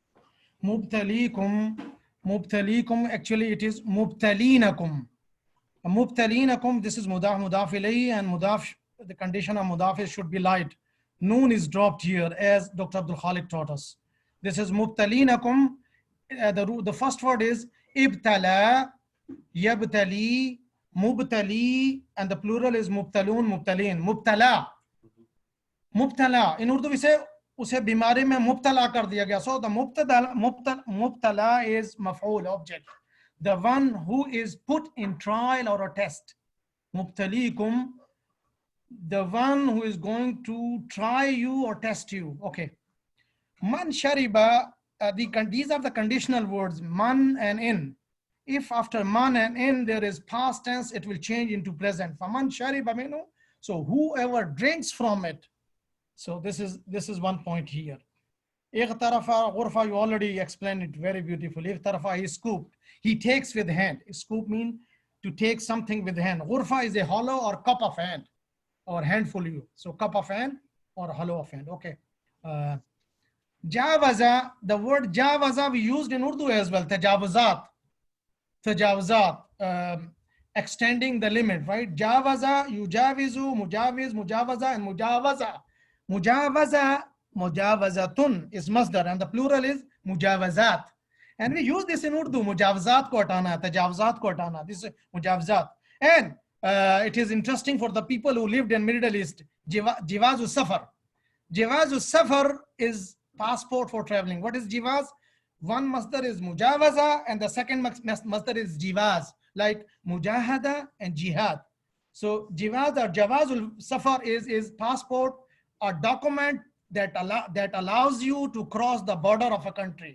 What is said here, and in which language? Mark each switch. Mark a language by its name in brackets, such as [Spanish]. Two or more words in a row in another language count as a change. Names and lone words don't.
[English] Mubtalikum, actually it is mubtalinakum. Mubtalinakum, this is [Arabic] مضاف إليه, [English] and mudaf, the condition of mudaf should be light. Noon is dropped here, as Dr. Abdul Khalik taught us. This is mubtalinakum. The first word is [Arabic] ابتلى، يبتلي، مبتلي, [English] and the plural is [Arabic] مبتلون، مبتلين. [English] Mubtala. In Urdu we say [Urdu] اسے بیماری میں مبتلا کر دیا گیا. [English] So the mubtala is maf'ul, object, the one who is put in trial or a test. Mubtalikum, the one who is going to try you or test you. Okay. [Arabic] من شرب, [English] these are the conditional words, man and in. If after man and in there is past tense, it will change into present. [Arabic] فمن شرب منه, [English] so whoever drinks from it. So this is one point here. [Arabic] اغترف غرفة, [English] you already explained it very beautifully. Ightarafa, he scooped. He takes with hand. Scoop means to take something with hand. Ghurfa is a hollow or cup of hand, or handful you. So cup of hand or hollow of hand. Okay. Jawaza, the word jawaza we used in Urdu as well. Tajawuzat. Extending the limit, right? [Arabic] جاوز، يجاوز، مجاوز، مجاوزة, [English] and mujawaza. Mujawazatun is masdar, and the plural is mujawazat. And we use this in Urdu, [Urdu] مجاوزات کو ہٹانا، تجاوزات کو ہٹانا. [English] This is mujawazat. And it is interesting for the people who lived in Middle East, [Arabic] جواز سفر. جواز سفر [English] is passport for traveling. What is jivaz? One masdar is mujawaza, and the second masdar is jivaz, like mujahada and jihad. So jivaz or [Arabic] جواز السفر [English] is passport, a document that allows you to cross the border of a country.